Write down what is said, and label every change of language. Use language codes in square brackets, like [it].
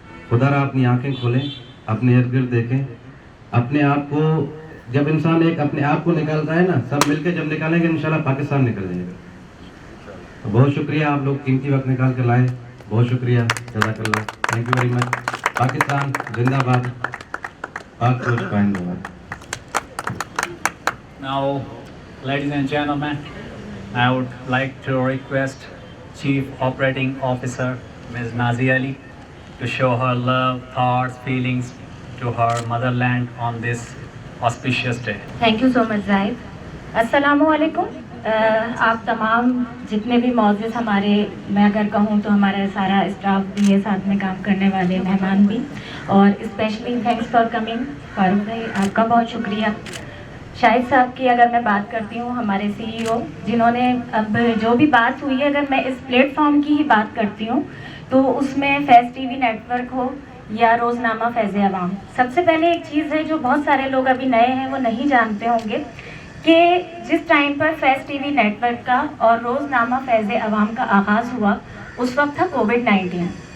[hi] खुदा अपनी आंखें खोलें, अपने इर्द गिर्द देखें, अपने आप को, जब इंसान एक अपने आप को निकालता है ना, सब मिलकर जब निकालेंगे इंशाल्लाह पाकिस्तान निकल जाएगा। तो बहुत शुक्रिया, आप लोग कीमती वक्त निकाल कर लाए, बहुत शुक्रिया, जज़ाकल्लाह, [en] Thank you very much. [hi] Pakistan जिंदाबाद, पाक फौज जिंदाबाद। [en] Now, ladies and gentlemen, I would like to request Chief Operating Officer Ms. Nazia Ali to show her love, thoughts, feelings to her motherland on this auspicious day. Thank you so much Zahid. अस्सलामुअलैकुम। [hi] आप तमाम जितने भी मौजूद हमारे, मैं अगर कहूँ तो हमारा सारा स्टाफ भी है, साथ में काम करने वाले मेहमान भी, और [en] specially thanks for coming [hi] Farooq भाई, आपका बहुत शुक्रिया। शाहिद साहब की अगर मैं बात करती हूँ, हमारे CEO, जिन्होंने अब जो भी बात हुई है, अगर मैं इस प्लेटफॉर्म की ही बात करती हूँ तो उसमें फैज़ TV नेटवर्क हो या रोज़नामा फैज़ अवाम, सबसे पहले एक चीज़ है जो बहुत सारे लोग अभी नए हैं वो नहीं जानते होंगे कि जिस टाइम पर फैज़ TV नेटवर्क का और रोज़नामा फैज़ अवाम का आगाज़ हुआ, उस वक्त था कोविड-19।